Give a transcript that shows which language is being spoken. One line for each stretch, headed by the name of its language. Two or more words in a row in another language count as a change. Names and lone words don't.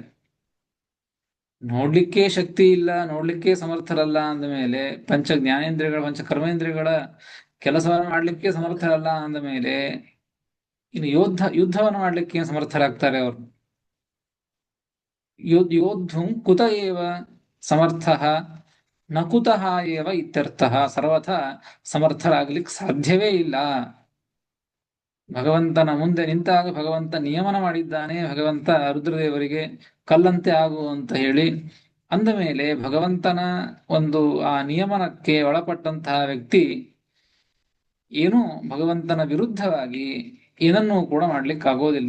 Kannada: ನೋಡ್ಲಿಕ್ಕೆ ಶಕ್ತಿ ಇಲ್ಲ, ನೋಡ್ಲಿಕ್ಕೆ ಸಮರ್ಥರಲ್ಲ ಅಂದ ಮೇಲೆ, ಪಂಚ ಜ್ಞಾನೇಂದ್ರಿಯಗಳ ಪಂಚ ಕರ್ಮೇಂದ್ರಿಯಗಳ ಕೆಲಸವನ್ನು ಮಾಡ್ಲಿಕ್ಕೆ ಸಮರ್ಥರಲ್ಲ ಅಂದ ಮೇಲೆ ಇನ್ನು ಯುದ್ಧವನ್ನು ಮಾಡ್ಲಿಕ್ಕೆ ಸಮರ್ಥರಾಗ್ತಾರೆ ಅವರು.
Sanskrit: ಯೋದ್ಧುಂ ಕುತ ಏವ ಸಮರ್ಥಃ ನ ಕುತಃ ಏವ ಇತ್ಯರ್ಥಃ.
Kannada: ಸರ್ವಥ ಸಮರ್ಥರಾಗ್ಲಿಕ್ಕೆ ಸಾಧ್ಯವೇ ಇಲ್ಲ. ಭಗವಂತನ ಮುಂದೆ ನಿಂತಾಗ ಭಗವಂತ ನಿಯಮನ ಮಾಡಿದ್ದಾನೆ, ಭಗವಂತ ರುದ್ರದೇವರಿಗೆ ಕಲ್ಲಂತೆ ಆಗು ಅಂತ ಹೇಳಿ. ಅಂದ ಮೇಲೆ ಭಗವಂತನ ಒಂದು ಆ ನಿಯಮನಕ್ಕೆ ಒಳಪಟ್ಟಂತಹ ವ್ಯಕ್ತಿ ಏನೂ ಭಗವಂತನ ವಿರುದ್ಧವಾಗಿ ಏನನ್ನೂ ಕೂಡ ಮಾಡ್ಲಿಕ್ಕೆ ಆಗೋದಿಲ್ಲ.